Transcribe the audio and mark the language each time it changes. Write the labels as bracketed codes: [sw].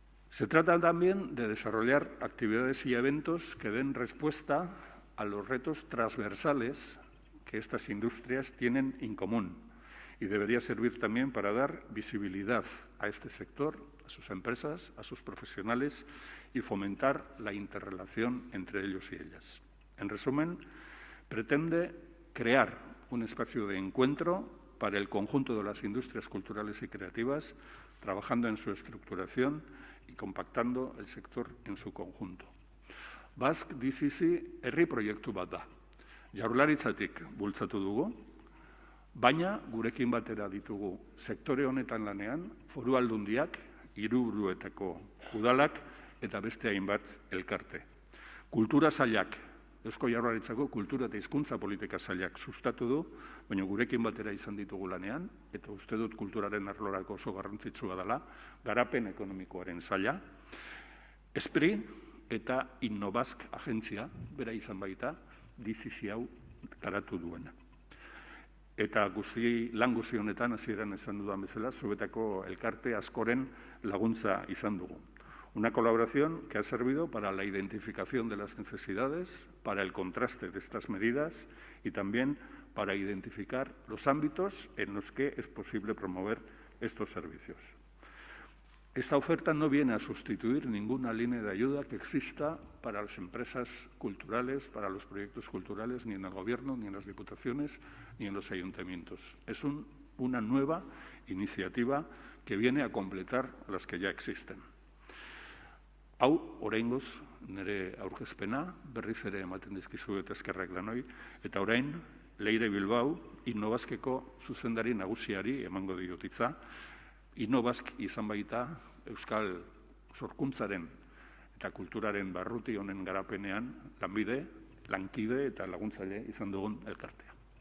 [es] Se trata también de desarrollar actividades y eventos que den respuesta a los retos transversales que estas industrias tienen en común y debería servir también para dar visibilidad a este sector, a sus empresas, a sus profesionales y fomentar la interrelación entre ellos y ellas. En resumen, pretende crear un espacio de encuentro para el conjunto de las industrias culturales y creativas, trabajando en su estructuración y compactando el sector en su conjunto. [eu] Basque DCC herri proiektu bat da. Jaurlaritzatik bultzatu dugu, baina gurekin batera ditugu sektore honetan lanean foru aldundiak, hiriburuetako udalak eta beste hainbat elkarte. Kultura sailak, Eusko Jaurlaritzako kultura eta hizkuntza politika sailak sustatu du, baina gurekin batera izan ditugu lanean, eta uste dut kulturaren arlorako oso garrantzitsua dela, garapen ekonomikoaren saila, ESPRI eta Innobask agentzia, bera izan baita, DCC hau garatu duena. Eta lan guzti honetan, hasieran esan dudan bezala, zuetako elkarte askoren laguntza izan dugu. [es] Una colaboración que ha servido para la identificación de las necesidades, para el contraste de estas medidas y también para identificar los ámbitos en los que es posible promover estos servicios. Esta oferta no viene a sustituir ninguna línea de ayuda que exista para las empresas culturales, para los proyectos culturales, ni en el Gobierno, ni en las diputaciones, ni en los ayuntamientos. Es una nueva iniciativa que viene a completar las que ya existen. [eu] Hau, oraingoz, nire aurkezpena, berriz ere ematen dizkizuet eskerrak lanoi, eta orain, Leire Bilbao, Innobaskeko zuzendari nagusiari emango diot hitza. Innobask izan baita Euskal sorkuntzaren eta kulturaren barruti honen garapenean lanbide, lankide eta laguntzaile izan dugun elkartea.